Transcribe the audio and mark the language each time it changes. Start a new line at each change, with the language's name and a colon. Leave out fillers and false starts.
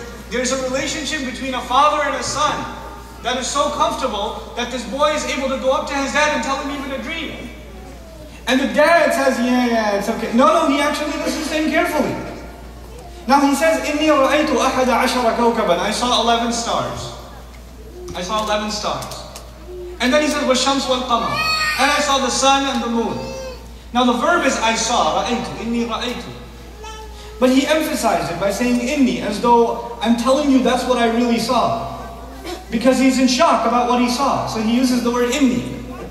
English: There's a relationship between a father and a son that is so comfortable that this boy is able to go up to his dad and tell him even a dream. And the dad says, yeah, it's okay. No, he actually listens to him carefully. Now he says,
Arabic: إِنِّي رَأَيْتُ أَحَدَ عَشَرَ كَوْكَبًا.
English: I saw 11 stars. I saw 11 stars. And then he says,
Arabic: وَالشَّمْسُ وَالْقَمَرُ.
English: And I saw the sun and the moon. Now the verb is I saw,
Arabic: رَأَيْتُ, إِنِّي رَأَيْتُ.
English: But he emphasized it by saying inni, as though I'm telling you that's what I really saw. Because he's in shock about what he saw. So he uses the word inni.